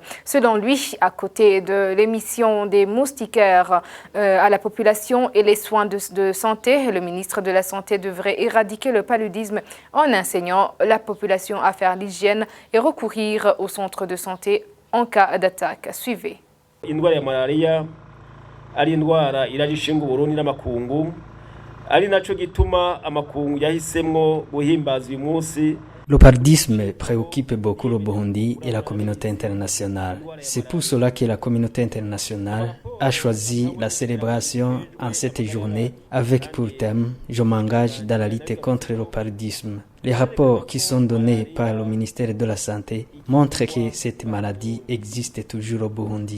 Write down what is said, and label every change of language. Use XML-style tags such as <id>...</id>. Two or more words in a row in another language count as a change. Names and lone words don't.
<fr>Selon lui, à côté de l'émission des moustiquaires à la population et les soins de santé, le ministre de la Santé devrait éradiquer le paludisme paludisme en enseignant la population à faire l'hygiène et recourir au centre de santé en cas d'attaque. Suivez.</fr> <rn>Indwara ya malaria ari indwara iragishinga Burundi n'amakungu ari naco gituma amakungu yahisemwo guhimbaza uyu munsi.</rn> <fr>Le paludisme préoccupe beaucoup le Burundi et la communauté internationale. C'est pour cela que la communauté internationale a choisi la célébration en cette journée avec pour thème « Je m'engage dans la lutte contre le paludisme ». Les rapports qui sont donnés par le ministère de la Santé montrent que cette maladie existe toujours au Burundi.</fr>